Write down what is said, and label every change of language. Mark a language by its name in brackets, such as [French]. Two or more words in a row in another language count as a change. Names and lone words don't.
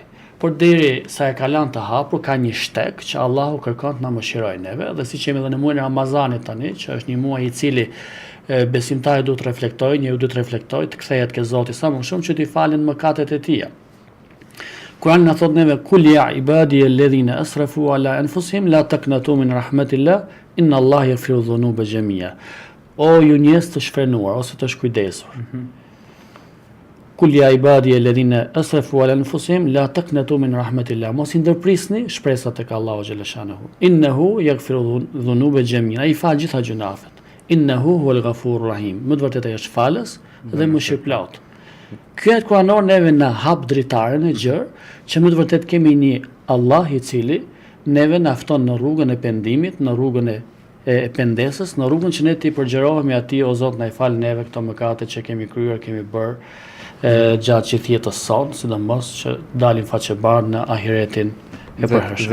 [Albanian] Por deri sa e ka lënë të hapur, ka një shtek që Allahu kërkon të na mëshirojë neve, dhe siç jemi edhe në muajin e Ramazanit tani, që është një muaj i cili besimtari duhet të reflektojë, njeriu duhet të reflektojë, të kthehet ke Zoti sa më shumë që t'i falen mëkatet e tij. Kurani na thot neve [Arabic] قل يا عبادي الذين أسرفوا على أنفسهم لا تقنطوا من رحمة الله إن الله يغفر الذنوب جميعا. [Albanian] O ju njerëz të shfrenuar ose të shkujdesur. [Arabic] قل يا عبادي الذين أسرفوا على أنفسهم لا تقنطوا من رحمة الله. [Albanian] Mos i ndërprisni shpresat tek Allahu [Arabic] جل شأنه. إنه يغفر الذنوب جميعا. [Albanian] Ai fal gjitha gjunafet. [Arabic] إنه هو الغفور الرحيم. [Albanian] Më të vërtetë ai është falës dhe mëshirëplot. Ky ajet kuranor neve na hap dritaren e gjërë që më të vërtet kemi një Allah i cili neve na fton në rrugën e pendimit, në rrugën e pendesës, në rrugën që ne t'i përgjerohemi atij, o Zot, na i fal neve këto mëkate që kemi kryer, kemi bërë gjatë gjithë jetës sonë, sidomos që dalim faqebar në ahiretin e përhershëm.